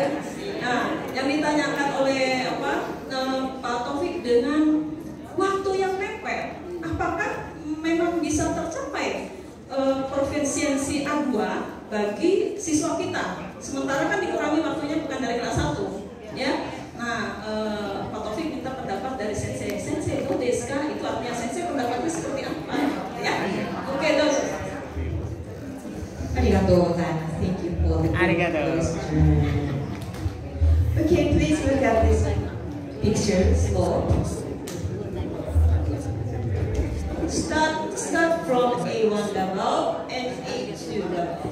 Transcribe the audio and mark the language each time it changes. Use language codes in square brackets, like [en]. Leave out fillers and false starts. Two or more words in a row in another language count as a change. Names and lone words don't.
[id] Nah, yang ditanyakan oleh Pak Taufik dengan waktu yang mepet, apakah memang bisa tercapai proficiency A2 bagi siswa kita? Sementara kan dikurangi waktunya bukan dari kelas 1, ya. Nah, Pak Taufik minta pendapat dari Sensei. [ja] 先生、どうですか? [id] Itu artinya Sensei pendapatnya seperti apa? Ya, oke, dozo. [ja] ありがとうございます. [en] Thank you for the Arigatou. question. teachers for. Start from A1 level and A2 level.